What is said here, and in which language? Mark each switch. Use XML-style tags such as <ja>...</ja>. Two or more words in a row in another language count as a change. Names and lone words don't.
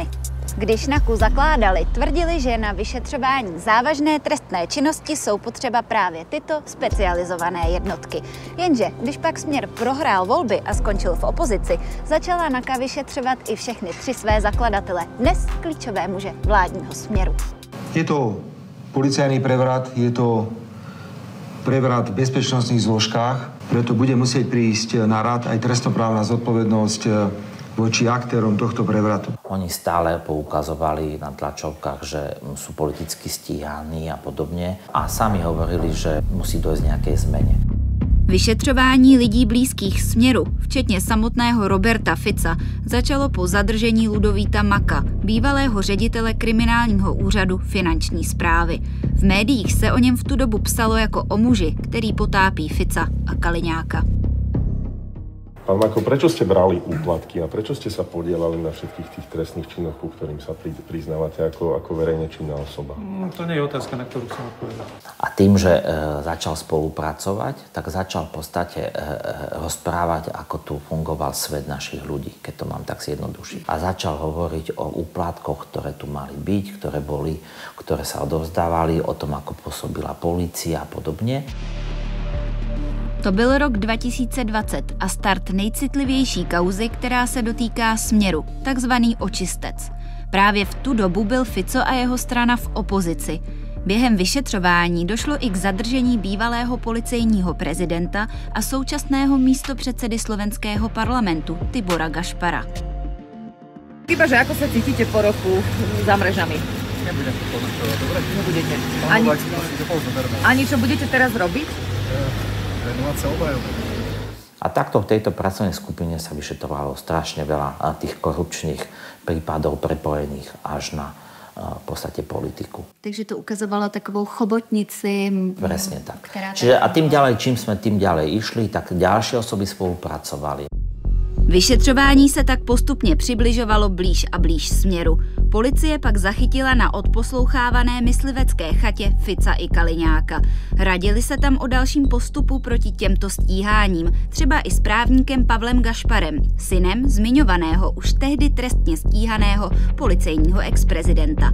<cs>Když NAKU zakládali, tvrdili, že na vyšetřování závažné trestné činnosti jsou potřeba právě tyto specializované jednotky. Jenže když pak Smer prohrál volby a skončil v opozici, začala NAKA vyšetřovat i všechny tři své zakladatele, dnes klíčové muže vládního Smeru.</cs> <sk>Je to policajný prevrat, je to prevrat v bezpečnostných zložkách, preto bude musieť prísť na rad aj trestnoprávna zodpovednosť voči aktérom tohto prevratu. Oni stále poukazovali na tlačovkách, že sú politicky stíhaní a podobne a sami hovorili, že musí dojsť nejakej zmene.</sk> <cs>Vyšetřování lidí blízkých Smeru, včetně samotného Roberta Fica, začalo po zadržení Ludovíta Maka, bývalého ředitele kriminálního úřadu finanční správy. V médiích se o něm v tu dobu psalo jako o muži, který potápí Fica a Kaliňáka.</cs> <sk>Pán Mako, prečo ste brali úplatky a prečo ste sa podielali na všetkých tých trestných činoch, ku ktorým sa priznávate ako verejne činná osoba? To nie je otázka, na ktorú som odpovedal. A tým, že začal spolupracovať, tak začal v podstate rozprávať, ako tu fungoval svet našich ľudí, keď to mám tak zjednodušiť. A začal hovoriť o úplatkoch, ktoré tu mali byť, ktoré sa odovzdávali, o tom, ako pôsobila polícia a podobne.</sk> <cs>To byl rok 2020 a start nejcitlivější kauzy, která se dotýká Smeru, takzvaný očistec. Právě v tu dobu byl Fico a jeho strana v opozici. Během vyšetřování došlo i k zadržení bývalého policejního prezidenta a současného místopředsedy slovenského parlamentu Tibora Gašpara.</cs> <sk>Iba, že ako sa cítite po roku za mrežami? Nebudem to komentovať, dobre? Nebudete. Ani čo budete teraz robiť? A takto v tejto pracovnej skupine sa vyšetrovalo strašne veľa tých korupčných prípadov prepojených až na v podstate politiku.</sk> <cs>Takže to ukazovalo takovou chobotnici.</cs> <sk>Presne tak. Čiže a tým ďalej, čím sme tým ďalej išli, tak ďalšie osoby spolupracovali.</sk> <cs>Vyšetřování se tak postupně přibližovalo blíž a blíž směru. Policie pak zachytila na odposlouchávané myslivecké chatě Fica i Kaliňáka. Radili se tam o dalším postupu proti těmto stíháním, třeba i s právníkem Pavlem Gašparem, synem zmiňovaného už tehdy trestně stíhaného policejního exprezidenta.</cs>